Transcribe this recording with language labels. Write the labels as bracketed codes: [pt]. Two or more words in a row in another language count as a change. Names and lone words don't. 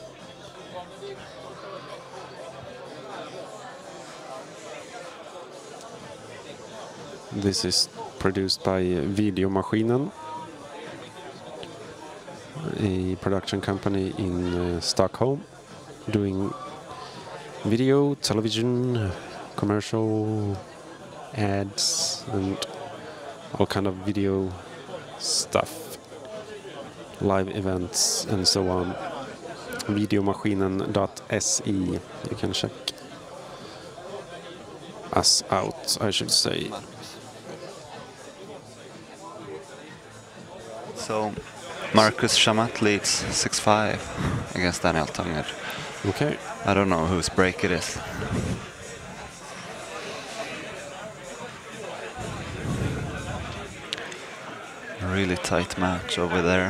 [en] This is produced by Videomaskinen, a production company in Stockholm, doing video, television, commercial, ads, and all kind of video stuff, live events, and so on. Videomaskinen.se. You can check us out, I should say. So Marcus Chamat leads 6-5 against Daniel Tonged. Okay. I don't know whose break it is. A really tight match over there.